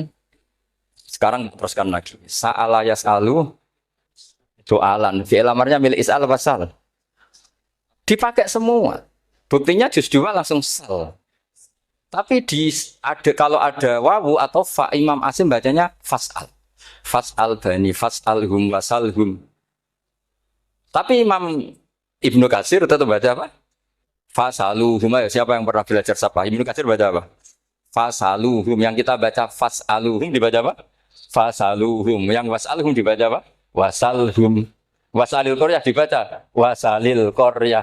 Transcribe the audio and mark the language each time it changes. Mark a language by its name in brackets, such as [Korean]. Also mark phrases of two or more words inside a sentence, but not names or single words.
[Indonesian] Sekarang teruskan lagi. [Arabic] سأل يسأل soalan. [Indonesian] Fi'il amarnya milik [Arabic] اسأل وسل. [Indonesian] Dipakai semua. Buktinya juz 2 langsung sal. Tapi kalau ada wawu atau fa Imam Asim bacanya fas'al. [Arabic] فاسأل بني فاسألهم وسلهم. [Indonesian] Tapi Imam Ibnu Katsir tetap baca apa? Fasaluhum. Siapa yang pernah belajar sapa? Ibnu Katsir baca apa? Fasaluhum. Yang kita baca fasaluhum dibaca apa? Fasaluhum. Yang wasalhum dibaca apa? Wasalhum. [Arabic] واسأل القرية [Indonesian] dibaca [Arabic] واسأل القرية.